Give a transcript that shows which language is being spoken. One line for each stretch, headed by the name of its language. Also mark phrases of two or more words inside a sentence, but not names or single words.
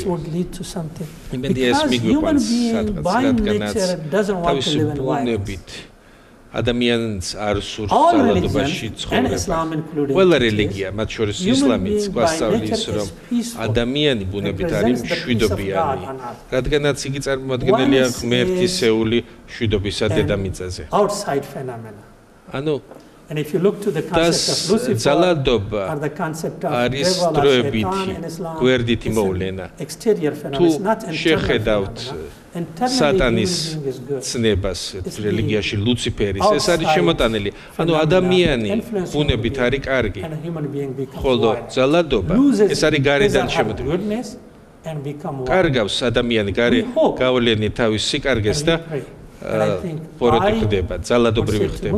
Georgian: იმედია ეს მიგვიყვანს სადღაც, რადგანაც თავისი ბუნებით ადამიანს არ სურს ძალადობაში ცხოვრება. ყველა რელიგია, მათ შორის ისლამიც, გვასწავლის, რომ ადამიანი ბუნებით არის მშვიდობიანი, რადგანაც იგი წარმოადგენელია ღმერთისეული მშვიდობისა დედამიწაზე. ანუ
English: And if you look to the concept of Lucifer or the concept of
Georgian: არისტროებითი, გვერდითი მოულენა, თუ შეხედავთ სატანის ცნებას religიაში Luciferis, ეს არის შემოტანილი. ანუ ადამიანი ბუნებით არის კარგი, ხოლო ძალადობა ეს არის გარედან შემოტანილი. კარგავს ადამიანი გარე გავლენით თავის სიკარგეს და პოროტი ხდება, ძალადობრივი ხდება.